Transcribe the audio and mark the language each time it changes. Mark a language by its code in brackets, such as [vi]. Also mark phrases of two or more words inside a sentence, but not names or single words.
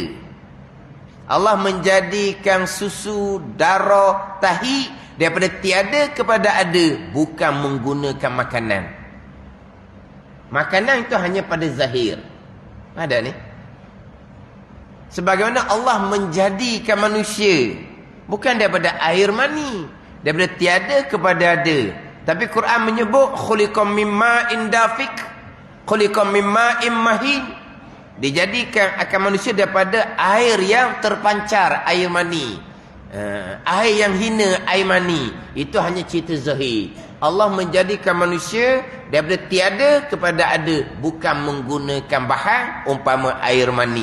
[ms] Allah menjadikan susu, darah, tahi daripada tiada kepada ada, bukan menggunakan makanan. Makanan itu hanya pada zahir. Ada ni. Sebagaimana Allah menjadikan manusia bukan daripada air mani, daripada tiada kepada ada. Tapi Quran menyebut [ar] خلق من ماء دافق، خلق من ماء مهين. [ms] Dijadikan akan manusia daripada air yang terpancar, air mani. Air yang hina, air mani. Itu hanya cerita zahir. Allah menjadikan manusia daripada tiada kepada ada, bukan menggunakan bahan umpama air mani.